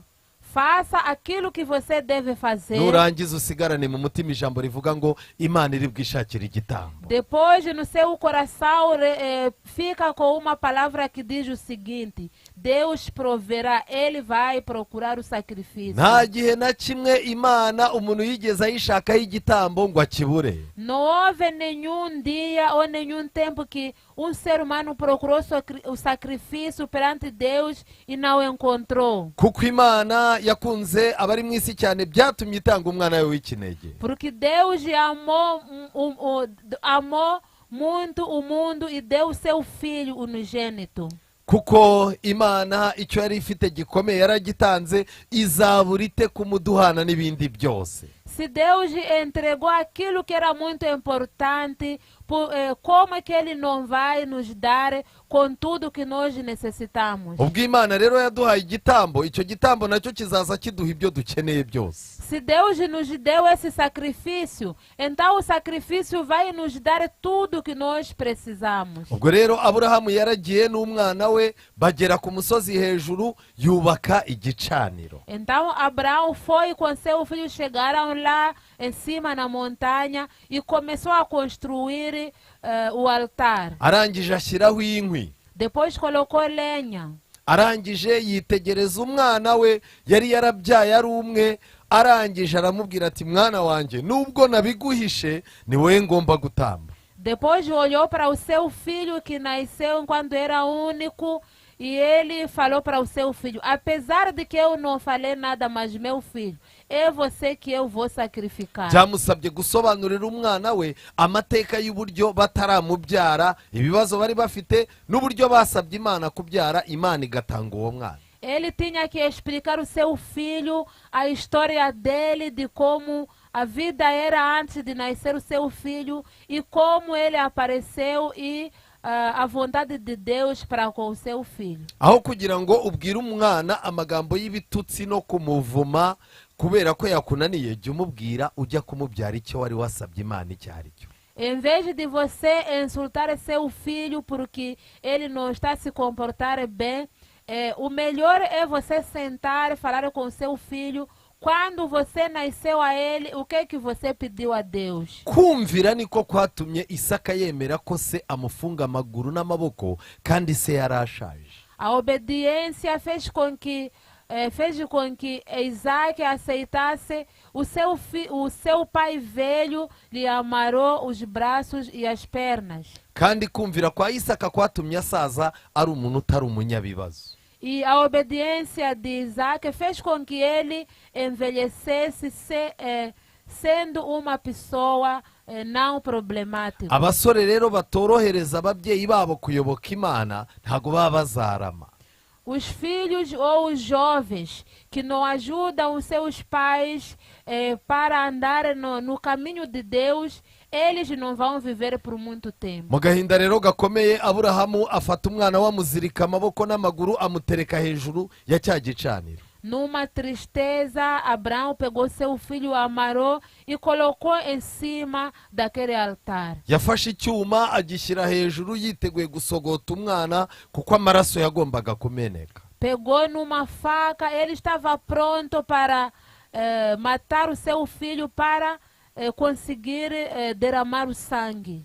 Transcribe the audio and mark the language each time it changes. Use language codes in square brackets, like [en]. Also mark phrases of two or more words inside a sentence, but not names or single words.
[pt] Faça aquilo que você deve fazer. [rw] nurangiza usigarane mu mutima ijambo rivuga ngo Imana iri bwishakire igitambo. [pt] Depois, no seu coração, fica com uma palavra que diz o seguinte: Deus proverá, Ele vai procurar o sacrifício. [rw] Nta gihe na kimwe Imana umuntu yigeze ayishakaho igitambo ngo akibure. [pt] Não houve nenhum dia ou nenhum tempo que um ser humano procurou o sacrifício perante Deus e não encontrou. [rw] Kuko Imana yakunze abari mu isi cyane byatumye itanga umwana we w'ikinege. [pt] Porque Deus amou muito o mundo e deu o seu Filho unigênito. [rw] Kuko Imana icyo yari ifite gikomeye yaragitanze, izabura ite kumuduhana n'ibindi byose. [pt] Se Deus entregou aquilo que era muito importante, como é que Ele não vai nos dar com tudo que nós necessitamos? [rw] Ubwo Imana rero yaduhaye igitambo, icyo gitambo nacyo kizaza kiduha ibyo dukeneye byose. [pt] Se Deus nos deu esse sacrifício, então o sacrifício vai nos dar tudo que nós precisamos. [rw] Ubwo rero Aburahamu yaragiye n'umwana we bagera ku musozi hejuru yubaka igicaniro. [pt] Então Abraão foi com seu filho, chegaram lá em cima na montanha e começou a construir o altar. [rw] Arangije ashyiraho inkwi. [pt] Depois colocou lenha. [rw] Arangije yitegereza umwana we yari yarabyaye ari umwe, arangije aramubwira ati mwana wanjye nubwo nabiguhishe ni wowe ngomba gutamba. [pt] Depois olhou para o seu filho que nasceu quando era único e ele falou para o seu filho: apesar de que eu não falei nada, mas meu filho, é você que eu vou sacrificar. [rw] Byamusabye gusobanurira umwana we amateka y'uburyo bataramubyara, ibibazo bari bafite n'uburyo basabye Imana kubyara, Imana igatanga uwo mwana. [pt] Ele tinha que explicar o seu filho, a história dele, de como a vida era antes de nascer o seu filho e como ele apareceu e a vontade de Deus para com o seu filho. [rw] Aho kugira ngo ubwire umwana amagambo y'ibitutsi no kumuvuma kubera ko yakunaniye, jya umubwira ujya kumubyara icyo wari wasabye Imana icyo ari cyo. [pt] Em vez de você insultar seu filho porque ele não está se comportar bem, o melhor é você sentar e falar com seu filho. Quando você nasceu a ele, o que é que você pediu a Deus? [rw] Kumvira niko kwatumye Isaka yemera ko se amufunga amaguru n'amaboko kandi se yarashaje. [pt] A obediência fez com que Isaac aceitasse o seu pai velho, lhe amarrou os braços e as pernas. [rw] Kandi kumvira kwa Isaka kwatumye asaza ari umuntu utari umunyabibazo. [pt] E a obediência de Isaac fez com que ele envelhecesse sendo uma pessoa não problemática. [rw] Abasore rero batorohereza ababyeyi babo kuyoboka Imana ntago baba bazarama. [pt] Os filhos ou os jovens que não ajudam os seus pais para andar no caminho de Deus, eles não vão viver por muito tempo. [rw] Mu gahinda rero gakomeye Aburahamu afata umwana we amuzirika amaboko n'amaguru amutereka hejuru ya cya gicaniro. [pt] Numa tristeza, Abraão pegou seu filho, amarrou e colocou em cima daquele altar. [rw] Yafashe icyuma agishyira hejuru yiteguye gusogota umwana kuko amaraso yagombaga kumeneka. [pt] Pegou numa faca, ele estava pronto para matar o seu filho, para conseguir derramar o sangue.